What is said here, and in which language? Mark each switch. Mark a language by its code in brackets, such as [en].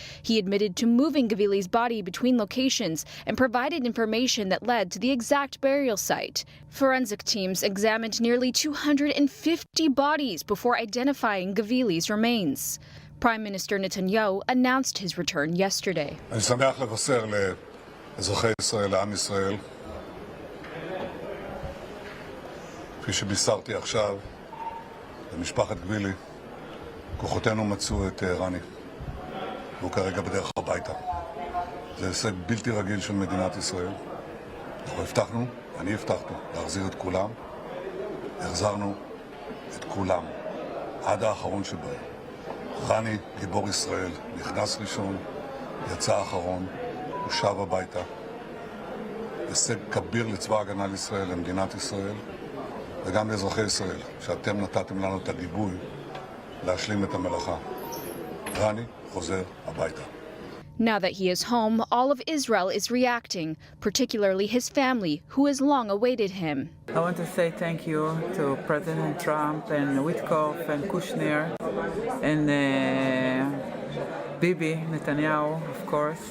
[en] He admitted to moving Gvili's body between locations and provided information that led to the exact burial site. Forensic teams examined nearly 250 bodies before identifying Gvili's remains. Prime Minister Netanyahu announced his return yesterday. [he] אני שמח לבשר לאזרחי ישראל, לעם ישראל, כפי שבישרתי עכשיו, למשפחת גבילי, כוחותינו מצאו את רני, והוא כרגע בדרך הביתה. זה הישג בלתי רגיל של מדינת ישראל. אנחנו הבטחנו, אני הבטחתי, להחזיר את כולם. החזרנו את כולם, עד האחרון שבהם. רני, גיבור ישראל, נכנס ראשון, יצא אחרון, הוא שב הביתה. הישג כביר לצבא ההגנה לישראל, למדינת ישראל, וגם לאזרחי ישראל, שאתם נתתם לנו את הגיבוי להשלים את המלאכה. רני חוזר הביתה. [en] Now that he is home, all of Israel is reacting, particularly his family, who has long awaited him. I want to say thank you to President Trump and Witkoff and Kushner and Bibi Netanyahu, of course.